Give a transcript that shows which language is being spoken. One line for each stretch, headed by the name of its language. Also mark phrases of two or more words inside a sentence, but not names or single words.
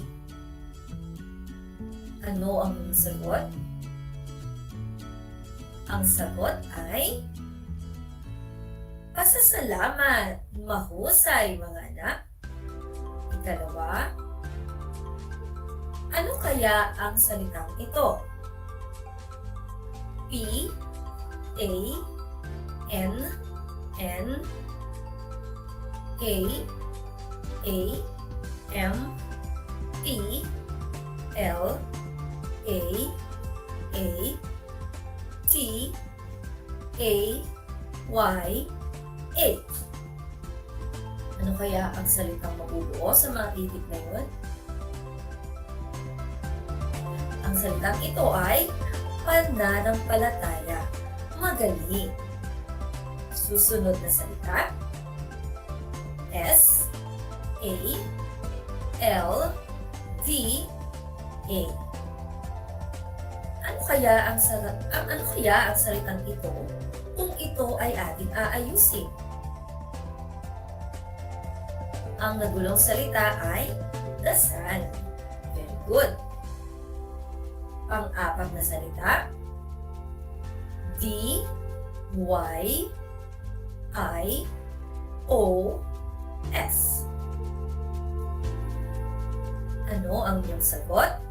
Filipino: Ano ang sagot? Ang sagot ay pasasalamat. Mahusay mga anak. Ikalawa, ano kaya ang salitang ito? P, A, N, N, A, M, T, L, A, T, A, Y, A. Ano kaya ang salitang mabubuo sa mga titik na yun? Ang salitang ito ay pananampalataya. Magaling. Susunod na salita, S, A, L, D, A. Ano kaya ang salitang ito kung ito ay ating aayusin? Ang nagulong salita ay
English: the sun. Very good.
Filipino: Pang-apat na salita, D, Y, I, O, S. Ano ang iyong sagot?